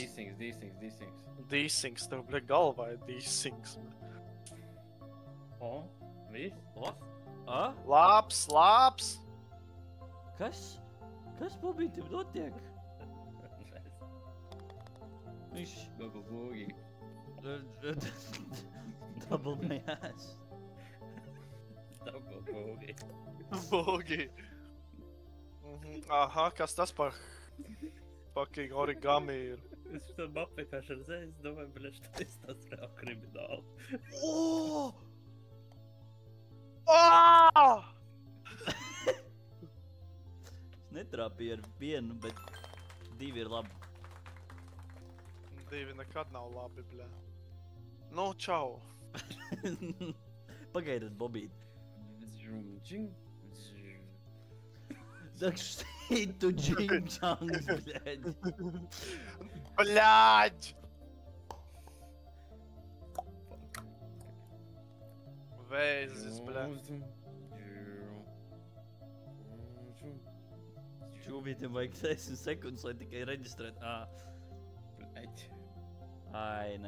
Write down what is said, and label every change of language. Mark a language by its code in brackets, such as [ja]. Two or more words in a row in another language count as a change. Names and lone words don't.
[lv] Dīsings. dīsings. Tev, bļa, galvā ir dīsings. Viss? Labs. Kas Bobītim notiek? Viņš... [en] Double boogie. Double my ass. Double boogie. [lv] Bogi. Aha, kas tas par [en] fucking origami [lv] ir? Es tam apvienkārši redzēju, es domāju, bļa, tas reāli krimināli. Es netrāpīju ar vienu, bet divi ir labi. Divi nekad nav labi, bļa. Nu, čau. Pagaidiet, Bobīt. Žum. [ru] Так что джинг-джанг, блядь. Блядь! [lv] Vēzis, bļa. Čūbītiem vajag 10 sekundes, lai tikai reģistrēt. Ai, nē.